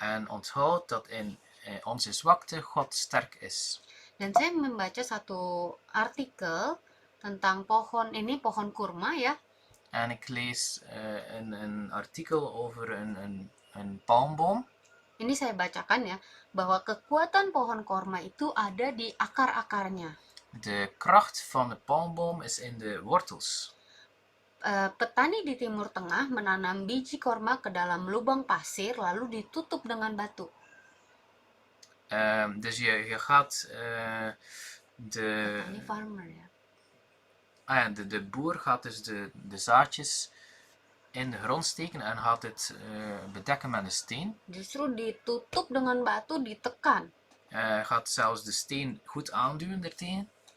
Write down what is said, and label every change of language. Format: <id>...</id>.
<nl>En onthoud dat in onze zwakte God sterk is.</nl> <id>Dan saya membaca satu artikel tentang pohon kurma ya.</id> <nl>En ik lees een artikel over een palmboom.</nl> <id>Ini saya bacakan ya, bahwa kekuatan pohon kurma itu ada di akar-akarnya.</id> <nl>De kracht van de palmboom is in de wortels.</nl> <id>Petani di Timur Tengah menanam biji korma ke dalam lubang pasir lalu ditutup dengan batu.</id> <nl>Dus je gaat</nl> <id>Petani farmer ya.</id> <nl>De boer gaat dus de zaadjes in de grond steken en gaat het bedekken met een steen.</nl> <id>Justru ditutup dengan batu, ditekan.</id> <nl>Gaat zelfs de steen goed aanduwen ertegen.</nl>